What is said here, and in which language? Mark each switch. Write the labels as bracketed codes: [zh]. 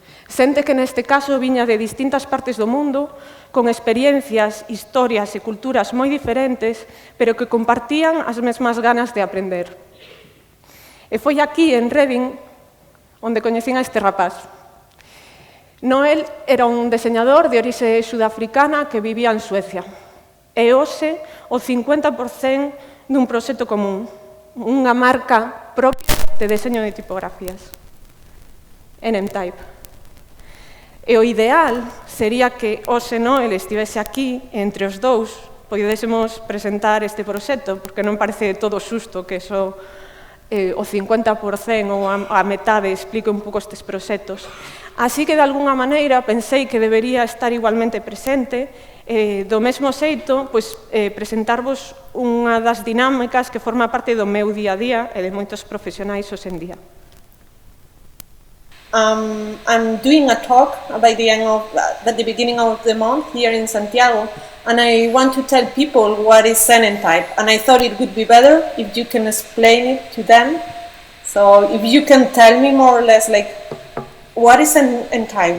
[gl] Xente que neste caso viña de distintas partes do mundo, con experiencias, historias e culturas moi diferentes, pero que compartían as mesmas ganas de aprender. E foi aquí, en Reading, onde coñecín a este rapaz. Noel era un deseñador de orixe sudafricana que vivía en Suecia. E hoxe, o 50% dun proxecto común, unha marca propia de deseño de tipografías. NMtype. E o ideal sería que hoxe Noel estivese aquí, entre os dous, podésemos presentar este proxecto, porque non parece todo xusto que só o 50% ou a metade explique un pouco estes proxectos. Así que, de alguna maneira, pensei que debería estar igualmente presente, do mesmo xeito, presentarvos unha das dinámicas que forma parte do meu día a día e de moitos profesionais hoxe en día. [en] I'm doing a talk at the beginning of the month here in Santiago, and I want to tell people what is NMtype, and I thought it would be better if you can explain it to them. So if you can tell me more or less, like, what is NMtype?